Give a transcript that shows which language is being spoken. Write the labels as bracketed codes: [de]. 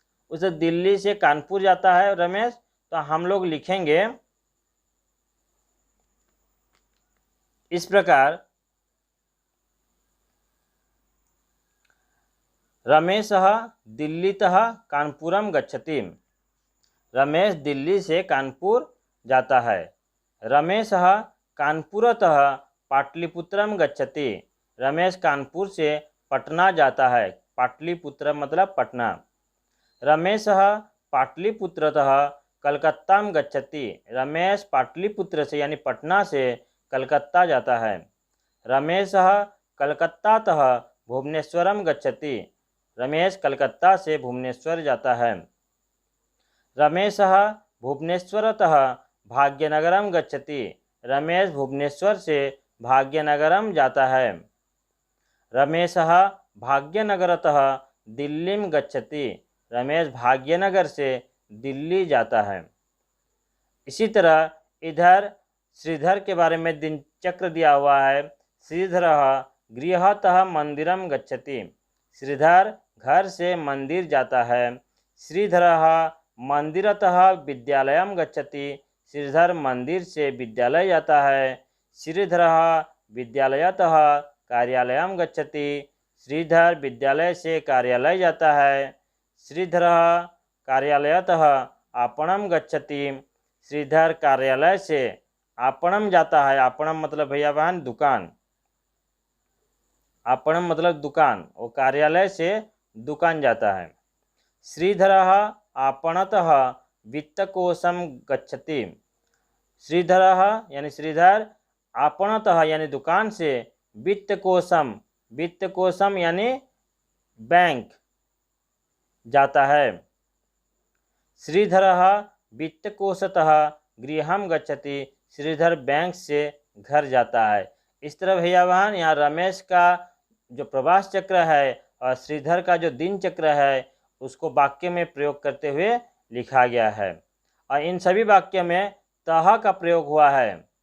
[hi] उसे दिल्ली से कानपुर जाता है रमेश, तो हम लोग लिखेंगे इस प्रकार, [sa] रमेशः दिल्लीतः कानपुरम गच्छति, [hi] रमेश दिल्ली से कानपुर जाता है। [sa] रमेशः कानपुरतः पाटलिपुत्रम गच्छति। [hi] रमेश कानपुर से पटना जाता है। पाटलिपुत्र मतलब पटना। [sa] रमेशः पाटलिपुत्रतः कलकत्ताम गच्छति। [hi] रमेश पाटलिपुत्र से यानी पटना से कलकत्ता जाता है। [sa] रमेशः कलकत्तातः भुवनेश्वरम गच्छति। [hi] रमेश कलकत्ता से भुवनेश्वर जाता है। [sa] रमेशः भुवनेश्वरतः भाग्यनगरम गच्छति। [hi] रमेश भुवनेश्वर से भाग्यनगरम जाता है। [sa] रमेशः भाग्यनगरतः दिल्लीम गच्छति। [hi] रमेश भाग्यनगर से दिल्ली जाता है। इसी तरह इधर श्रीधर के बारे में दिनचक्र दिया हुआ है। [sa] श्रीधरः गृहतः मंदिरम गच्छति। [hi] श्रीधर घर से मंदिर जाता है। [sa] श्रीधरः मंदिरतः विद्यालयम गच्छति। [hi] श्रीधर मंदिर से विद्यालय जाता है। [sa] श्रीधरः विद्यालयतः कार्यालयम गच्छति। [hi] श्रीधर विद्यालय से कार्यालय जाता है। [sa] श्रीधरः कार्यालयतः आपणम गच्छति। [hi] श्रीधर कार्यालय से आपणम जाता है। आपणम मतलब भैया बहन दुकान। आपणम मतलब दुकान। वो कार्यालय से दुकान जाता है। [sa] श्रीधरः आपणतः वित्तकोशम गच्छति। [hi] श्रीधरः यानी श्रीधर आपणतः यानी दुकान से वित्तकोशम, वित्तकोशम यानी बैंक जाता है। [sa] श्रीधरः वित्तकोशतः गृहम गच्छति। [hi] श्रीधर बैंक से घर जाता है। इस तरह भैया बहन यहाँ रमेश का जो प्रवास चक्र है और श्रीधर का जो दिन चक्र है उसको वाक्य में प्रयोग करते हुए लिखा गया है। और इन सभी वाक्य में तह का प्रयोग हुआ है।